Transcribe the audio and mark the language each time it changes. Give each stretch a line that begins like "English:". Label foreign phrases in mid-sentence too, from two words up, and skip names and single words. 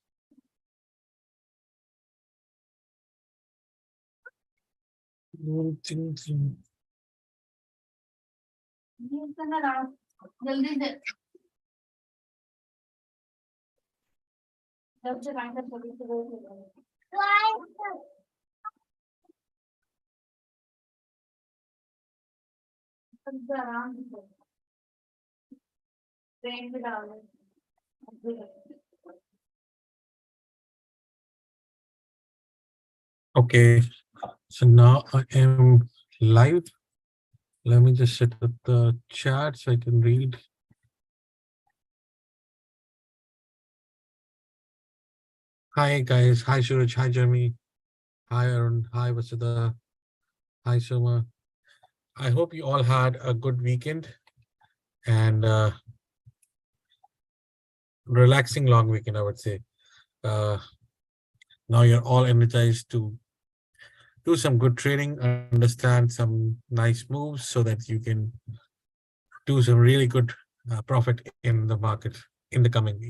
Hindi: जल्दी से जब से काम कर जल्दी से वो आराम से ट्रेन पे डाल दे
English: Okay, so now I am live. Let me just set up the chat so I can read. Hi guys, hi Suraj, hi Jeremy, hi Arun, hi Vasudha, hi Soma. I hope you all had a good weekend and relaxing long weekend, I would say. Uh, now you're all energized to do some good trading, understand some nice moves so that you can do some really good profit in the market in the coming week.